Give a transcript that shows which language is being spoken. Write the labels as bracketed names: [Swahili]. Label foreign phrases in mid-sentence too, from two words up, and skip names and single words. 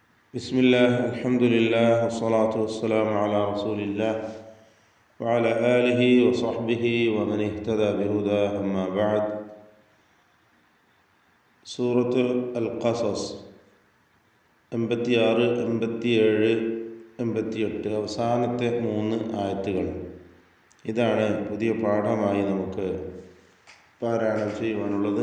[Arabic] بسم الله الحمد لله والصلاة والسلام على رسول الله وعلى آله وصحبه ومن اهتدى بهداه أما بعد. [Malayalam] സൂറത്ത് അൽ ഖസസ് 86, 87, 88 അവസാനത്തെ 3 ആയത്തുകൾ. ഇതാണ് പുതിയ പാഠമായി നമുക്ക് പാരായണം ചെയ്യുവാനുള്ളത്.